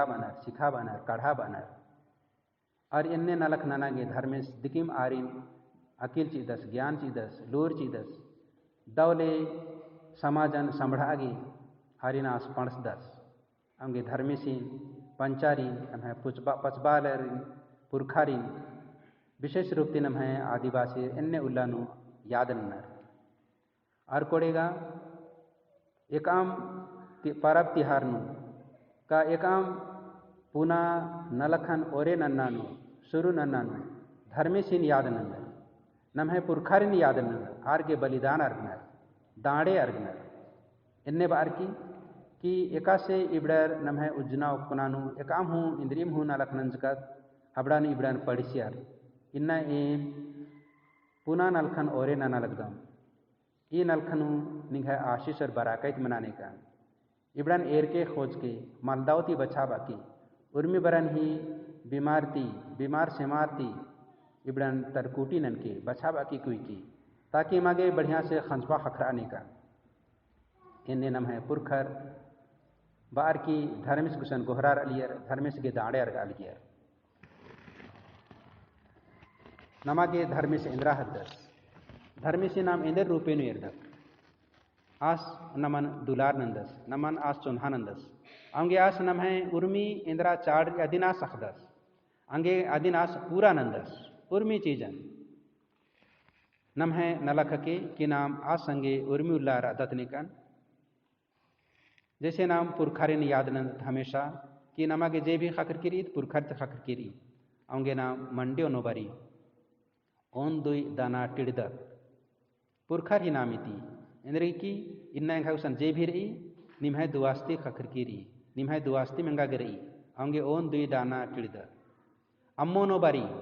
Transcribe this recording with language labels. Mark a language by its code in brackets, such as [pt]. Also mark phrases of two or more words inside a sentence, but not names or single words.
[kru] बनर सिखा बनर काढ़ा बनर और इन्ने नलख ननागे धर्मेश दिकिम आरिन अकील चीदस ज्ञान चीदस लूर चीदस दौले समाजन संभड़ागी हरिनास पणसदस अंगे धर्मेसिन पंचारी नम्हे पचबालरिन पुरखारिन [hi] विशेष रूप से [kru] नम्हे आदिवासी इन्ने उल्लानु याद नन्नर और कोड़ेगा एकाम परब तिहार नु का एकाम पुना नलखन ओरे नन्नानु शुरू नन्नानु धर्मेसिन याद नन्नर नम्हे पुरखारिन याद नन्नर आर के बलिदान अर्गनर दाड़े अर्गनर इन्ने बार की कि एका से इबड़र नम्हे उज्जना उपनानु एकाम हूँ इंद्रियम हूँ नलखनंजकत अबड़ान इबड़ान पढ़िसियार इन्ना एन पुना नलखन ओरे नना लगदम ई नलखनु निघा आशीष और बराकत मनाने का इबड़ान एर के खोज के मालदावती बचा बाकी उर्मी बरन ही बीमार सेमारती इबड़ान तरकूटी नन के बचा बाकी कुई की ताकि मागे बढ़िया से खंजबा खखराने का इन्ने नम है पुरखर बार की धर्मिस गुसन गोहरार अलियर धर्मिस के दाड़े अर्ग अलियर नमागे धर्मिस इंद्रा हद्दस धर्मिस नाम इंद्र रूपेनु इर्दक आस नमन दुलार नंदस नमन आस चुन्हा नंदस अंगे आस नम है उर्मी इंद्रा चाड़ अदिनास अखदस अंगे अदिनास पूरा नंदस उर्मी चीजन नम है नलख के कि नाम आस संगे उर्मी उल्लार अदतनिकन जैसे नाम पुरखारिन याद नंद हमेशा कि नमा के जे भी खकर किरी पुरखर से खकर किरी अंगे नाम मंडियो नोबरी ओन दुई दाना टिड़दक पुरखर ही नामिती इंद्री की इन्ना घाउसन जे भी रही निम्हे दुआस्ती खकर किरी निम्हे दुआस्ती मंगा गिरई अंगे ओन दुई दाना टिड़दक अम्मो नोबरी